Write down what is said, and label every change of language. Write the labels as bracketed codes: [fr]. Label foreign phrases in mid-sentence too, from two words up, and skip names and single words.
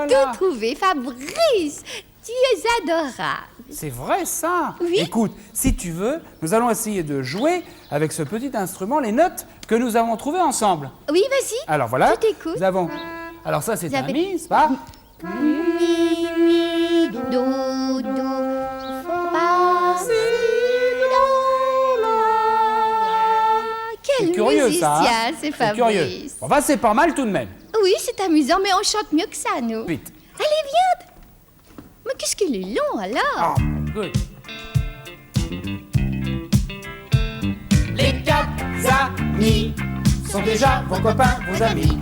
[fr] Voilà. tout trouvé, Fabrice. Tu es adorable. C'est vrai ça. Oui. Écoute, si tu veux, nous allons essayer de jouer avec ce petit instrument les notes que nous avons trouvées ensemble. Oui, vas-y. Alors voilà. Je t'écoute. Nous avons. Alors ça, c'est Vous un avez- mi, c'est pas? Mi, do, fa, si, do, la. Quel C'est curieux ça. hein musicien, c'est C'est curieux. Fabrice. Enfin, c'est pas mal tout de même. Oui, c'est amusant, mais on chante mieux que ça, nous. Vite. Allez, viens. Mais qu'est-ce qu'il est long, alors? Ah, good. Les quatre amis sont déjà vos copains, vos amis.